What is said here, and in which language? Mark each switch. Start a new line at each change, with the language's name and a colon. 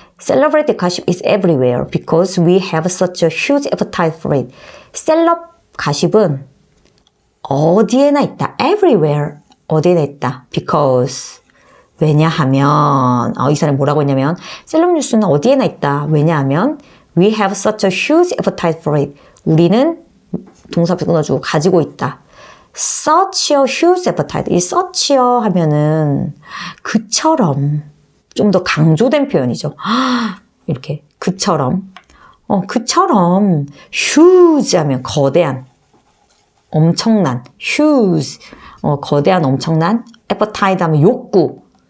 English: Celebrity gossip is everywhere because we have such a huge appetite for it.
Korean: 셀럽 가십은 어디에나 있다. Everywhere. 어디에나 있다. Because. 왜냐하면, 이 사람이 뭐라고 했냐면, 셀럽 뉴스는 어디에나 있다. 왜냐하면,
English: we have such a huge appetite for it.
Korean: 우리는, 동사표 끊어주고, 가지고 있다.
English: such a huge appetite.
Korean: 이 such a 하면은, 그처럼, 좀 더 강조된 표현이죠. 이렇게, 그처럼. 그처럼, huge 하면 거대한, 엄청난, huge, 거대한, 엄청난, appetite 하면 욕구.